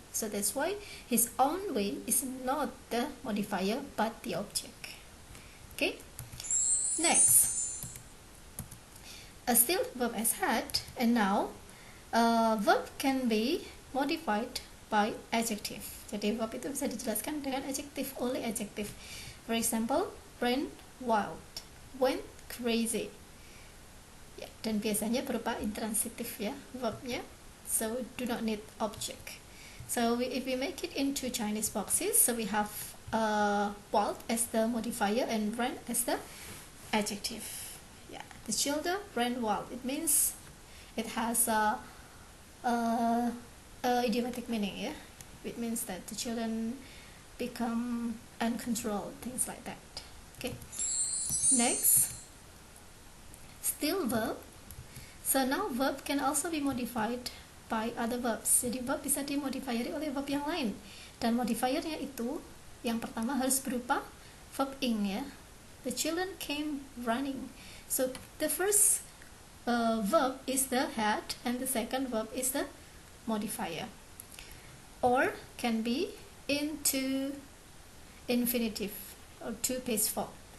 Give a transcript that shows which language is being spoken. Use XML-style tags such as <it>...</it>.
<en>So that's why his own way is not the modifier but the object. Okay. Next, still verb as had, and now verb can be modified by adjective.</en> <id>Jadi verb itu bisa dijelaskan dengan adjective, oleh adjective.</id> <en>For example, ran wild, went crazy.</en> <id>Ya, dan biasanya berupa intransitif ya verbnya.</id> <en>So do not need object. So if we make it into Chinese boxes, so we have wild as the modifier and ran as the adjective. Yeah, the children ran wild. It means it has a idiomatic meaning. Yeah, it means that the children become uncontrolled, things like that. Okay. Next, still verb. So now verb can also be modified by other verbs.</en> <id>Jadi verb bisa dimodifieri oleh verb yang lain. Dan modifiernya itu yang pertama harus berupa verb ing ya.</id> <en>The children came running. So the first verb is the had and the second verb is the modifier. Or can be into infinitive or to base form.</en>